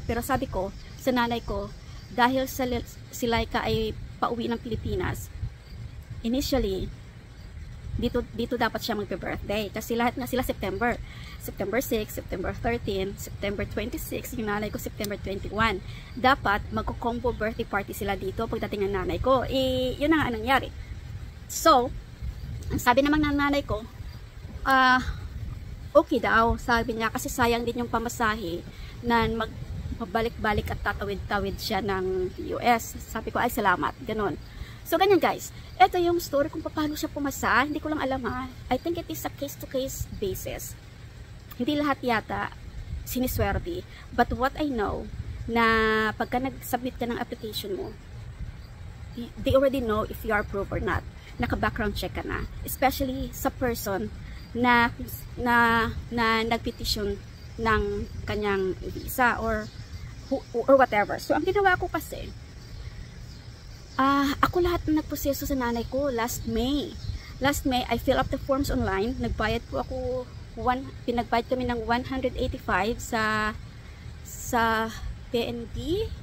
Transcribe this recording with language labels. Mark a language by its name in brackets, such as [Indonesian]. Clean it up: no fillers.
[Filipino] Pero sabi ko, sa nanay ko, dahil si Laika ay pauwi ng Pilipinas, initially, dito dapat siya magbe-birthday. Kasi lahat nga sila September 6, September 13, September 26, yung nanay ko September 21. Dapat magko-combo birthday party sila dito pagdating ng nanay ko. Yun na nga nangyari. So, ang sabi naman ng nanay ko, okay daw, sabi niya, kasi sayang din yung pamasahe na mabalik-balik at tatawid-tawid siya ng US. Sabi ko, ay salamat, ganun. So, ganyan guys. Ito yung story kung paano siya pumasa. Hindi ko lang alam ha. [English] I think it is a case-to-case basis. [Filipino] Hindi lahat yata siniswerte. [English] But what I know, [Filipino] na pagka nag-submit ka ng application mo, [English] they already know if you are approved or not. [Filipino] Naka-background check ka na. Especially sa person na nag-petition ng kanyang visa or whatever. So, ang ginawa ko kasi, ako lahat na nagproseso sa nanay ko last May. [English] Last May, I fill up the forms online. [Filipino] Nagbayad po ako, pinagbayad kami ng 185 sa PNB.